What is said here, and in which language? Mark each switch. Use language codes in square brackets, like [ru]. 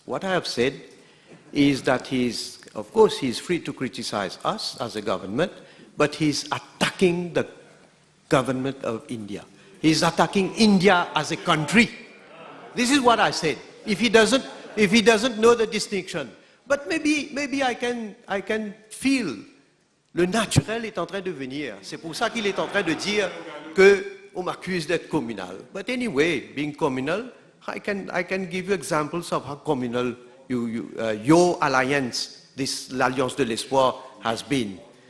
[en] What I have said is that of course, he is free to criticize us as a government, but he is attacking the government of India. He is attacking India as a country. This is what I said. If he doesn't know the distinction, but maybe I can feel [fr] le naturel est en train de venir. C'est pour ça qu'il est en train de dire qu'on m'accuse d'être communal. [en] But anyway, being communal, I can give you examples of how communal your alliance, l'Alliance de l'Espoir, has been.